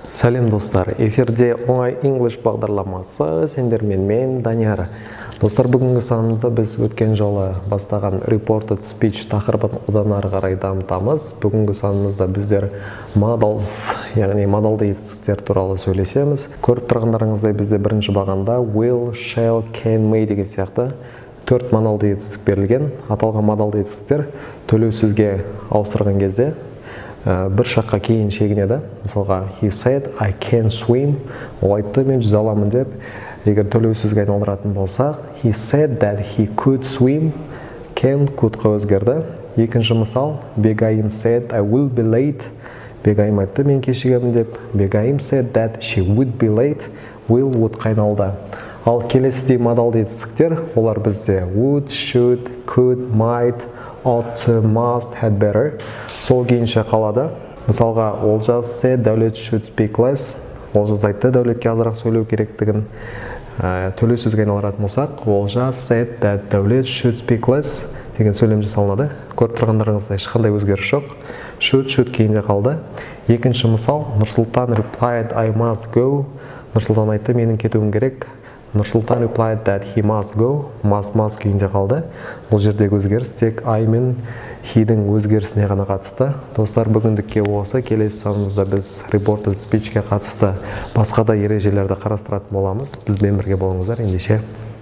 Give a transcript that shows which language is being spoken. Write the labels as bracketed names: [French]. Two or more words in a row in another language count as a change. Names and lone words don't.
[Kazakh] Сәлем достар, эфирде оңай English бағдарламасы, сендермен мен Данияр. Достар, бүгінгі санымызда біз өткен жолы бастаған [English] Reported Speech [Kazakh] тақырыбын одан ары қарай дамытамыз. Бүгінгі санымызда біздер models, яғни модалды етістіктер туралы сөйлесеміз. Көріп тұрғандарыңыздай бізде бірінші бағанда [English] will, shall, can, may [Kazakh] деген сияқты 4 модалды етістік берілген. Аталған модалды етістіктер төлеу сөзге ауыстырған кезде бір шаққа кейін шегінеді. Мысалға, [English] he said, I can swim. [Kazakh] Ол айтты, мен жүзе аламын деп. Егер төлеу сөзге айналдыратын болсақ, [English] he said that he could swim. Can, [Kazakh] couldқа өзгерді. Екінші мысал, Бегайым [English] said, I will be late. [Kazakh] Бегайым айтты, мен кешігемін деп. [English] Бегайым said that she would be late. Will, [Kazakh] would-қа айналды. Ал келесідей модалды етістіктер, олар бізде [English] would, should, could, might, ought to, must, had better. [Kazakh] Сол кейінше қалады. Мысалға, Олжас [English] said Дәулет should speak less. [Kazakh] Олжас айтты, Дәулетке азырақ сөйлеу керектігін. Төлеу сөзге айналдыратын болсақ, Олжас [English] said that Дәулет should speak less [Kazakh] деген сөйлем жасалынады. Көріп тұрғандарыңызда ешқандай өзгеріс жоқ. Should кейінге қалды. Екінші мысал, Нұрсұлтан [English] replied I must go. [Kazakh] Нұрсұлтан айтты, менің кетуім керек. [English] Нұрсұлтан replied that he must go. Must [Kazakh] кейінге қалды. Бұл жердегі өзгеріс тек I мен he-дің өзгерісіне ғана қатысты. Достар, бүгіндікке осы. Келесі санымызда біз [English] Reported Speech- [Kazakh] ке қатысты басқа да ережелерді қарастыратын боламыз. Бізбен бірге болыңыздар. Ендеше